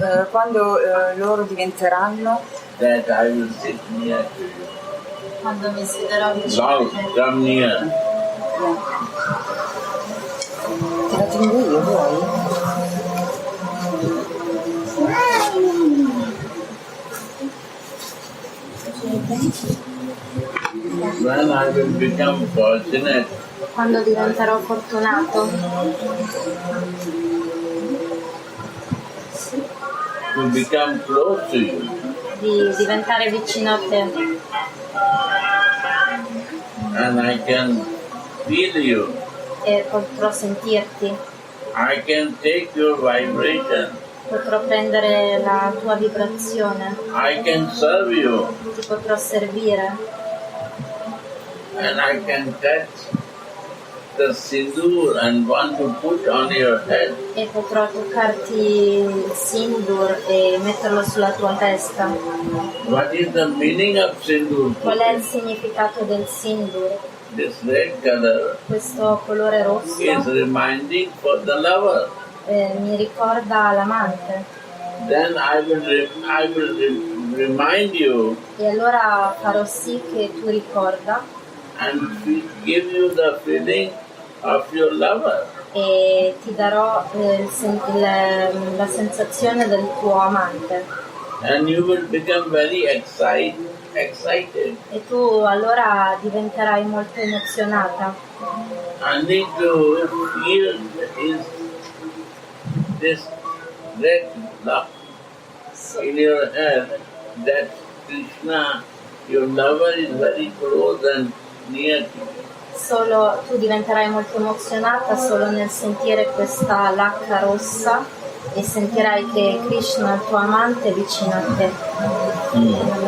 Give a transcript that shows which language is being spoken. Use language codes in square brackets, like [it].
[it] Quando loro diventeranno... [en] that I will sit near to you. [it] Quando mi siederò vicino a [en] Now, [it] te. [en] come near. [it] Te la tengo io, vuoi? [en] When I will become fortunate [it] Quando diventerò fortunato [en] to become close to you, [it] di diventare vicino a te [en] and I can feel you, [it] e potrò sentirti, [en] I can take your vibration, [it] potrò prendere la tua vibrazione, [en] I can serve you, [it] ti potrò servire [en] and I can touch the sindoor and want to put on your head. [it] e potrò toccarti il sindur e metterlo sulla tua testa. [en] What is the meaning of sindoor? [it] Qual è il significato del sindur? [en] This red color [it] Questo colore rosso [en] is reminding for the lover. [it] mi ricorda l'amante [en] Then I will remind you [it] e allora farò sì che tu ricorda [en] and give you the feeling of your lover. [it] e ti darò la sensazione del tuo amante [en] And you will become very excited. [it] e tu allora diventerai molto emozionata. [en] I need to feel this red lock in your head that Krishna, your lover, is very close and near to you. [it] Solo tu diventerai molto emozionata solo nel sentire questa lacca rossa e sentirai che Krishna, il tuo amante, è vicino a te.